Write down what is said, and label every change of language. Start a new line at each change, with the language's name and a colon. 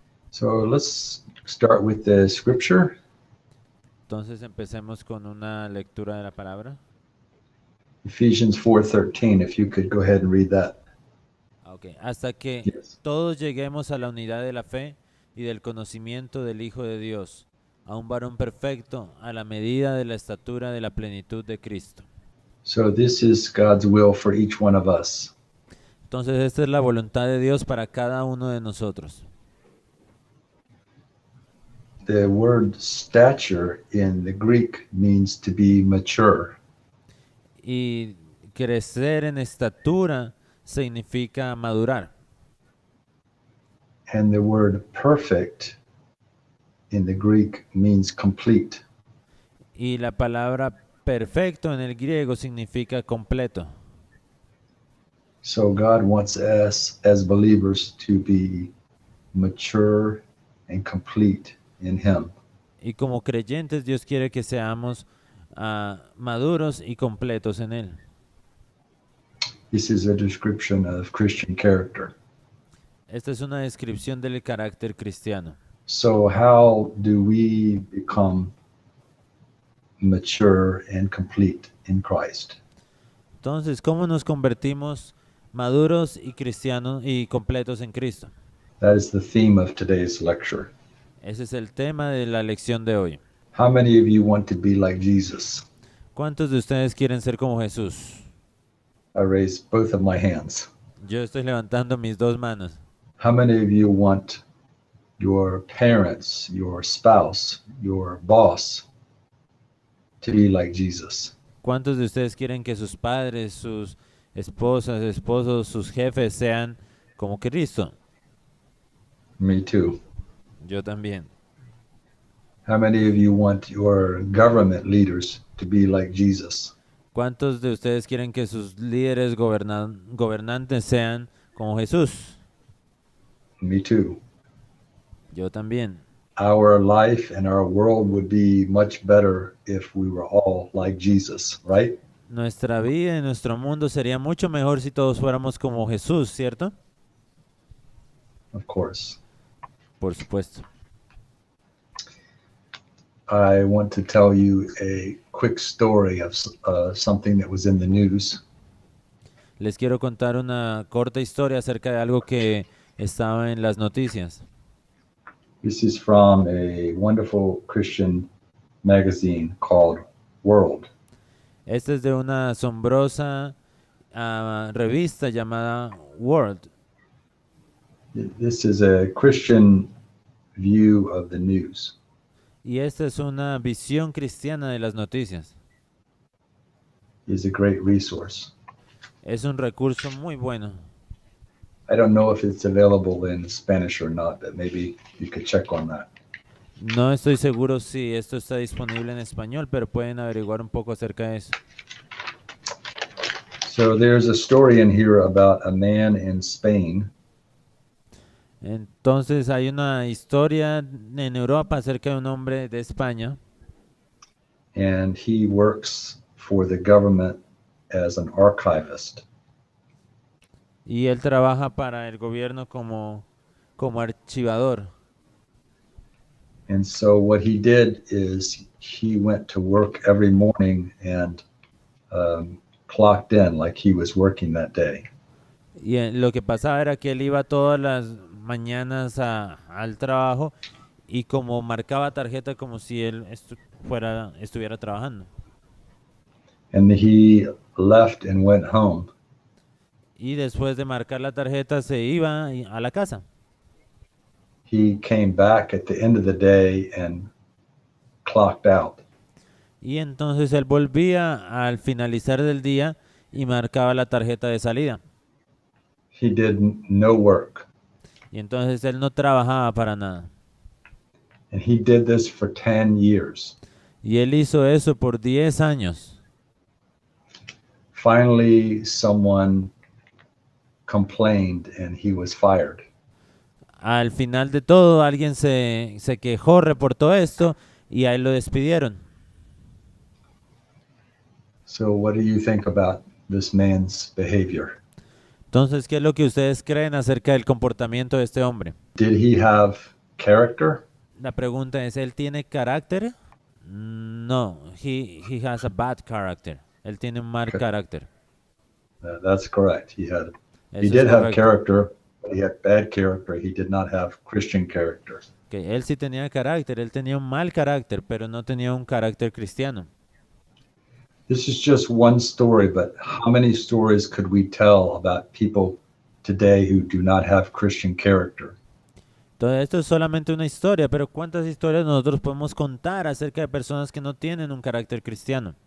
English: So let's start with the scripture.
Spanish: Entonces empecemos con una lectura de la palabra.
English: Ephesians 4:13, if you could go ahead and read that.
Spanish: Okay. Hasta que
English: Yes.
Spanish: todos lleguemos a la unidad de la fe y del conocimiento del Hijo de Dios, a un varón perfecto, a la medida de la estatura de la plenitud de Cristo.
English: So this is God's will for each one of us.
Spanish: Entonces esta es la voluntad de Dios para cada uno de nosotros.
English: The word stature in the Greek means to be mature.
Spanish: Y crecer en estatura significa madurar.
English: And the word perfect in the Greek means complete.
Spanish: Y la palabra perfecto en el griego significa completo.
English: So God wants us as believers to be mature and complete in Him.
Spanish: Y como creyentes Dios quiere que seamos maduros y completos en Él.
English: This is a description of Christian character.
Spanish: Esta es una descripción del carácter cristiano.
English: So how do we become mature and complete in Christ?
Spanish: Entonces, ¿cómo nos convertimos maduros y cristianos y completos en Cristo?
English: That is the theme of today's lecture.
Spanish: Ese es el tema de la lección de hoy.
English: How many of you want to be like Jesus?
Spanish: ¿Cuántos de ustedes quieren ser como Jesús?
English: I raise both of my hands.
Spanish: Yo estoy levantando mis dos manos.
English: How many of you want your parents, your spouse, your boss to be like Jesus?
Spanish: ¿Cuántos de ustedes quieren que sus padres, sus esposas, esposos, sus jefes sean como Cristo?
English: Me too.
Spanish: Yo también.
English: How many of you want your government leaders to be like Jesus?
Spanish: ¿Cuántos de ustedes quieren que sus líderes gobernantes sean como Jesús?
English: Me too.
Spanish: Yo también.
English: Our life and our world would be much better if we were all like Jesus, right?
Spanish: Nuestra vida y nuestro mundo sería mucho mejor si todos fuéramos como Jesús, ¿cierto?
English: Of course.
Spanish: Por supuesto.
English: I want to tell you a quick story of something that was in the news.
Spanish: Les quiero contar una corta historia acerca de algo que estaba en las noticias.
English: This is from a wonderful Christian magazine called World.
Spanish: Esta es de una asombrosa revista llamada World.
English: This is a Christian view of the news.
Spanish: Y esta es una visión cristiana de las noticias.
English: It's a great resource.
Spanish: Es un recurso muy bueno.
English: I don't know if it's available in Spanish or not, but maybe you could check on that.
Spanish: No estoy seguro si esto está disponible en español, pero pueden averiguar un poco acerca de eso.
English: So there's a story in here about a man in Spain
Spanish: Entonces hay una historia en Europa acerca de un hombre de España
English: and he works for the government as an archivist.
Spanish: y él trabaja para el gobierno como archivador.
English: And so what he did is he went to work every morning and clocked in like he was working that day.
Spanish: Y lo que pasaba era que él iba todas las mañanas al trabajo y como marcaba tarjeta como si él estuviera trabajando.
English: And he left and went home.
Spanish: Y después de marcar la tarjeta se iba a la casa.
English: He came back at the end of the day and clocked out.
Spanish: Y entonces él volvía al finalizar del día y marcaba la tarjeta de salida.
English: He did no work.
Spanish: Y entonces él no trabajaba para nada.
English: And he did this for 10 years.
Spanish: Y él hizo eso por 10 años.
English: Finally, someone complained and he was fired.
Spanish: Al final de todo, alguien se quejó, reportó esto y a él lo despidieron.
English: So what do you think about this man's behavior?
Spanish: Entonces, ¿qué es lo que ustedes creen acerca del comportamiento de este hombre?
English: Did he have character?
Spanish: La pregunta es, ¿él tiene carácter?
English: No, he has a bad character.
Spanish: Él tiene un mal
English: Okay.
Spanish: carácter.
English: That's correct. He
Spanish: Eso es
English: did have
Spanish: correcto.
English: character, but he had bad character. He did not have Christian character.
Spanish: Que él sí tenía carácter, él tenía un mal carácter, pero no tenía un carácter cristiano.
English: This is just one story, but how many stories could we tell about people today who do not have Christian character?
Spanish: Todo esto es solamente una historia, pero ¿cuántas historias nosotros podemos contar acerca de personas que no tienen un carácter cristiano?